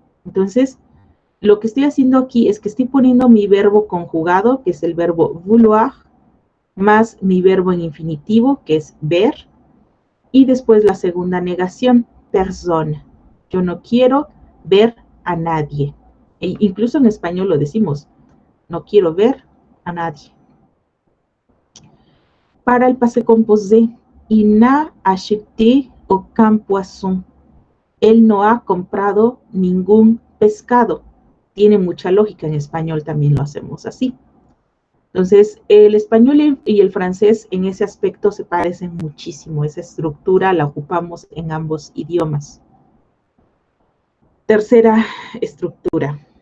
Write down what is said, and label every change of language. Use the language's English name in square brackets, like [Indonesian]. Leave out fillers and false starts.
[Spanish] Entonces, lo que estoy haciendo aquí es que estoy poniendo mi verbo conjugado, que es el verbo vouloir, más mi verbo en infinitivo, que es ver, y después la segunda negación, personne. Yo no quiero ver a nadie. E incluso en español lo decimos, no quiero ver a nadie. [French] Para el passé composé, il n'a acheté aucun poisson. [Spanish] Él no ha comprado ningún pescado. Tiene mucha lógica, en español también lo hacemos así. Entonces, el español y el francés en ese aspecto se parecen muchísimo. Esa estructura la ocupamos en ambos idiomas. Tercera estructura.